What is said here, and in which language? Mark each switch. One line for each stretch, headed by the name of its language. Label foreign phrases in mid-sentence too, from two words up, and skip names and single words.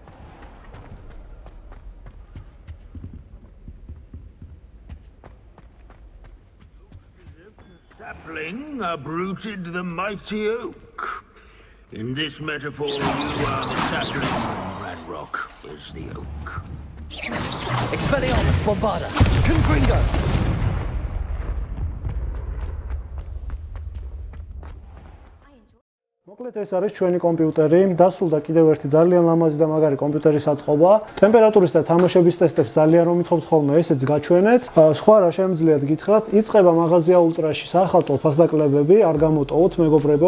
English: Sapling uprooted the mighty oak. In this metaphor, you are the sapling, and Radrock is the oak. Expelliarmus, Bombarda. Confringo.
Georgian: მოკლედ ეს არის ჩვენი კომპიუტერი. დასრულდა კიდევ ერთი ძალიან ლამაზი და მაგარი კომპიუტერის აწყობა. ტემპერატურის და თამაშების ტესტებს ძალიან რომ მithობთ ხოლმე, ესეც გაჩვენეთ. სხვა რა შემიძლიათ გითხრათ? იწყება მაღაზია ულტრაში საახალწლო ფასდაკლებები, არ გამოტოვოთ მეგობრებო.